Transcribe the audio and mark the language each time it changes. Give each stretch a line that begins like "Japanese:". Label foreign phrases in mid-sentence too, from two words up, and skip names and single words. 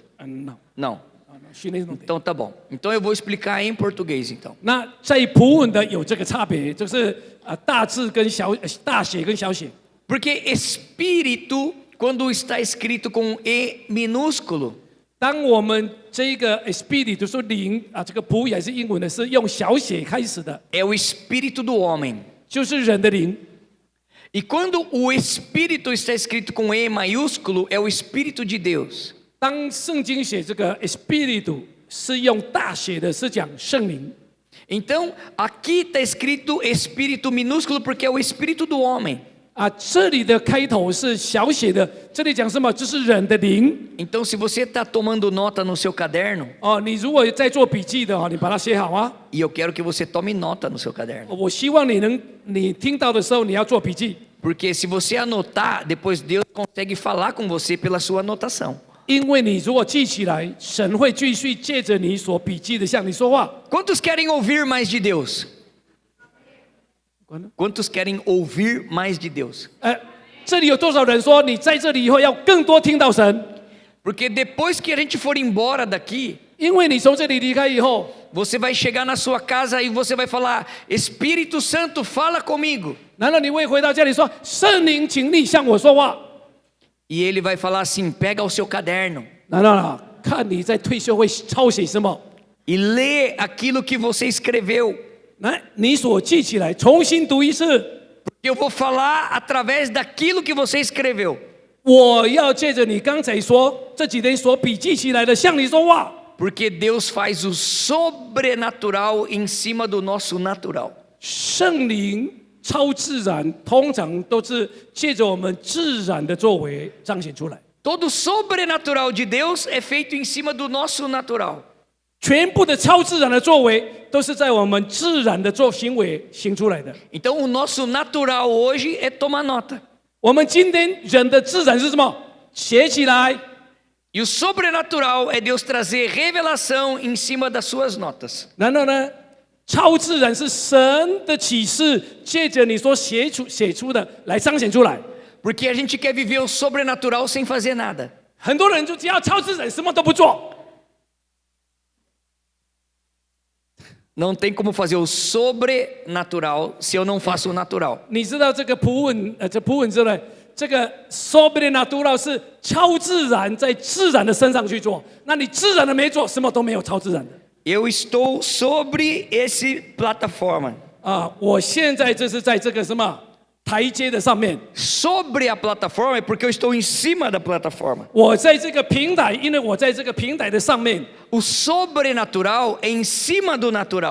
Portuguese: não， Não.
Chinese: 训练中的。
Portuguese: Então tá bom. Então eu vou explicar em português então.
Chinese: 那在普文的有这个差别，就是大字跟大写跟小写。
Portuguese: Porque espírito, quando está escrito com E minúsculo,
Chinese: 当我们这个 spirit 就是说灵这个普语还是英文的，是用小写开始的，
Portuguese: é o espírito do homem.
Chinese: 就是人的灵。
Portuguese: E quando o espírito está escrito com E maiúsculo, é o espírito de Deus.
Chinese: 当圣经写这个 spirit 是用大写的，是讲圣灵。
Portuguese: Então, aqui está escrito espírito minúsculo porque é o espírito do homem.
Chinese: 这里的开头是小写的，这里讲什么？这是人的灵。
Portuguese: Então, se você está tomando nota no seu caderno,
Chinese: 你如果在做笔记的你把它写好啊。
Portuguese: e eu quero que você tome nota no seu caderno.
Chinese: 我希望你听到的时候你要做笔记，
Portuguese: Porque se você anotar, depois Deus consegue falar com você pela sua anotação.
Chinese: 因为你如果记起来，神会继续借着你所笔记的向你说话。
Portuguese: Quantos querem ouvir mais de Deus? Quantos querem ouvir mais de Deus?
Chinese: 这里有多少人说你在这里以后要更多听到神？
Portuguese: Porque depois que a gente for embora daqui,
Chinese: 因为你从这里离开以后，
Portuguese: você vai chegar na sua casa e você vai falar: Espírito Santo, fala comigo.
Chinese: 难道你会回到家里说圣灵，请你向我说话？
Portuguese: E ele vai falar assim: pega o seu caderno.
Chinese: 难道看你在退休会抄写什么？
Portuguese: e lê aquilo que você escreveu.
Chinese: 来，你所记起来，重新读一次。
Portuguese: Eu vou falar através daquilo que você escreveu.
Chinese: 我要借着你刚才说这几天所笔记起来的，向你说话。
Portuguese: Porque Deus faz o sobrenatural em cima do nosso natural.
Chinese: 圣灵超自然，通常都是借着我们自然的作为彰显出来。
Portuguese: Todo sobrenatural de Deus é feito em cima do nosso natural.
Chinese: 全部的超自然的作为，都是在我们自然的做行为行出来的。
Portuguese: Então o nosso natural hoje é tomar nota.
Chinese: 我们今天人的自然是什么？写起来。
Portuguese: E o sobrenatural é Deus trazer revelação em cima das suas notas.
Chinese: 然后呢，超自然是神的启示，借着你所写出的来彰显出来。
Portuguese: Porque a gente quer viver o sobrenatural sem fazer nada.
Chinese: 很多人就只要超自然，什么都不做。
Portuguese: Não tem como fazer o sobrenatural se eu não faço o natural.
Chinese: 你知道这个普稳这普稳之类，这个 sobrenatural 是超自然在自然的身上去做，那你自然的没做，什么都没有超自然的。
Portuguese: Eu estou sobre esse plataforma.
Chinese: 啊，我现在这是在这个什么台阶的上面，
Portuguese: Sobre a plataforma é porque eu estou em cima da plataforma.
Chinese: 我在这个平台，因为我在这个平台的上面，
Portuguese: O sobrenatural é em cima do natural.